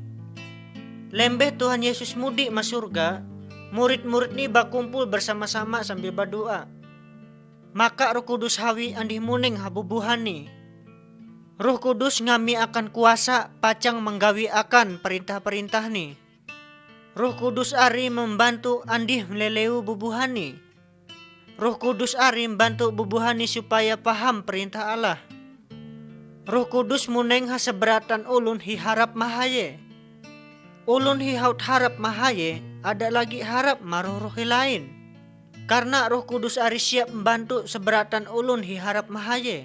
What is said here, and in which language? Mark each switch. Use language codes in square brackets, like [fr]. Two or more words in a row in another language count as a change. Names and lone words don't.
[mhy] Lembeh Tuhan Yesus mudik mas surga, murid-murid nih bakumpul [id] bersama-sama sambil berdoa. [mhy] Maka Roh Kudus hawi andih muning habubuhan nih. Roh Kudus ngami akan kuasa pacang menggawi akan perintah-perintah nih. Roh Kudus ari membantu andih meleleu bubuhani. Roh Kudus ari membantu bubuhani supaya [id] paham perintah Allah. [mhy] Roh Kudus muneng haseberatan ulun hi harap mahaye. Ulun hi haut harap mahaye ada lagi harap maruh roh lain. Karena Roh Kudus ari siap membantu seberatan ulun hi harap mahaye.